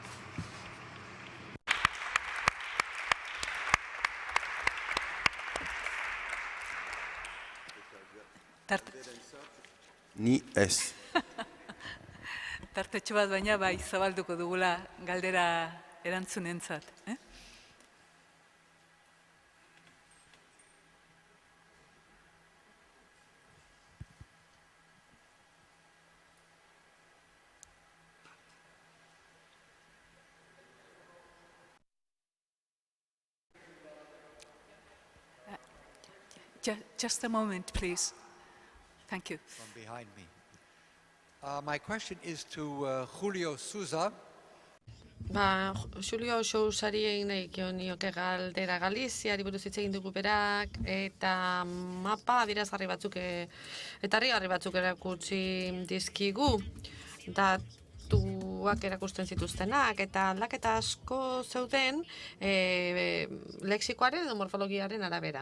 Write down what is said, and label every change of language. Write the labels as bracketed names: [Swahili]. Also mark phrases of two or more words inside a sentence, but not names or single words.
[Basque] Ni ez. Tartetxo bat baina bai zabalduko dugula galdera erantzunentzat. [English] Just a moment, please. Thank you. From behind me. My question is to Julio Sousa. [Basque] Julio Sousari egin nahi nioke galdera Galiziari buruz hitz egin dugu berak, eta mapa adierazgarri batzuk eta harrigarri batzuk erakutsi dizkigu. Datuak erakusten zituztenak, eta aldaketa asko zeuden lexikoaren edo morfologiaren arabera.